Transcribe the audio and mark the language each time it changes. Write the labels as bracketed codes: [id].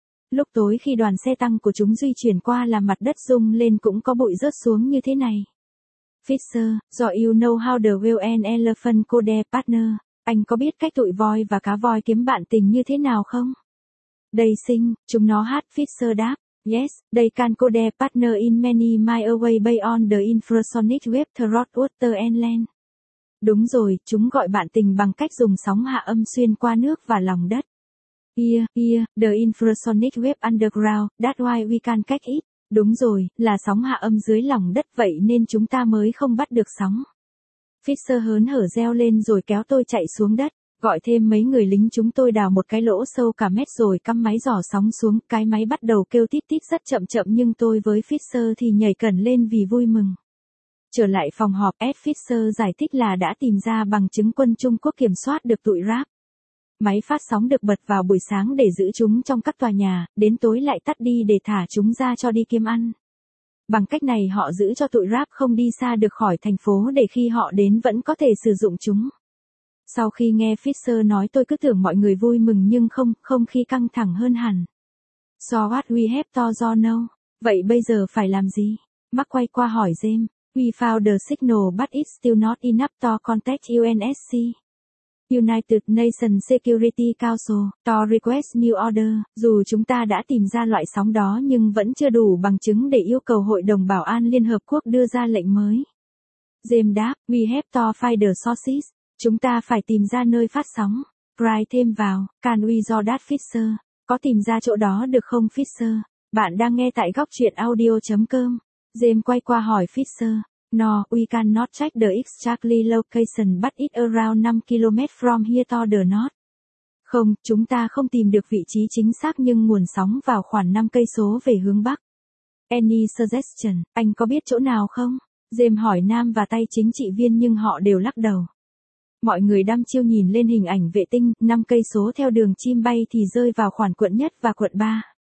[vi] Lúc tối khi đoàn xe tăng của chúng di chuyển qua là mặt đất rung lên cũng có bụi rớt xuống như thế này. [en] Fisher, do you know how the whale and elephant call their partner, [vi] anh có biết cách tụi voi và cá voi kiếm bạn tình như thế nào không? Đây xinh, chúng nó hát, Fisher đáp. [en] Yes, they can call their partner in many miles away based on the infrasonic wave throughout water and land. [vi] Đúng rồi, chúng gọi bạn tình bằng cách dùng sóng hạ âm xuyên qua nước và lòng đất. [en] Here, the infrasonic wave underground, that's why we can catch it. [vi] Đúng rồi, là sóng hạ âm dưới lòng đất vậy nên chúng ta mới không bắt được sóng. Fisher hớn hở reo lên rồi kéo tôi chạy xuống đất. Gọi thêm mấy người lính chúng tôi đào một cái lỗ sâu cả mét rồi cắm máy dò sóng xuống, cái máy bắt đầu kêu tít tít rất chậm chậm nhưng tôi với Fisher thì nhảy cẩn lên vì vui mừng. Trở lại phòng họp, Ed Fisher giải thích là đã tìm ra bằng chứng quân Trung Quốc kiểm soát được tụi ráp. máy phát sóng được bật vào buổi sáng để giữ chúng trong các tòa nhà, đến tối lại tắt đi để thả chúng ra cho đi kiếm ăn. Bằng cách này họ giữ cho tụi rác không đi xa được khỏi thành phố để khi họ đến vẫn có thể sử dụng chúng. Sau khi nghe Fisher nói tôi cứ tưởng mọi người vui mừng nhưng không, không khí căng thẳng hơn hẳn. [en] So what we have to do now? [vi] Vậy bây giờ phải làm gì? Mark quay qua hỏi James. [en] We found the signal but it's still not enough to contact UNSC. United Nations Security Council, to request new order, [vi] dù chúng ta đã tìm ra loại sóng đó nhưng vẫn chưa đủ bằng chứng để yêu cầu Hội đồng Bảo an Liên Hợp Quốc đưa ra lệnh mới. James đáp, [en] we have to find the sources, [vi] chúng ta phải tìm ra nơi phát sóng. Cry thêm vào, [en] can we do that Fisher, [vi] có tìm ra chỗ đó được không Fisher, bạn đang nghe tại góc truyện audio.com. James quay qua hỏi Fisher. [en] No, we cannot check the exactly location but it's around 5 km from here to the north. [vi] Không, chúng ta không tìm được vị trí chính xác nhưng nguồn sóng vào khoảng 5 cây số về hướng bắc. [en] Any suggestion, [vi] anh có biết chỗ nào không? James hỏi Nam và tay chính trị viên nhưng họ đều lắc đầu. Mọi người đăm chiêu nhìn lên hình ảnh vệ tinh, 5 cây số theo đường chim bay thì rơi vào khoảng quận nhất và quận 3.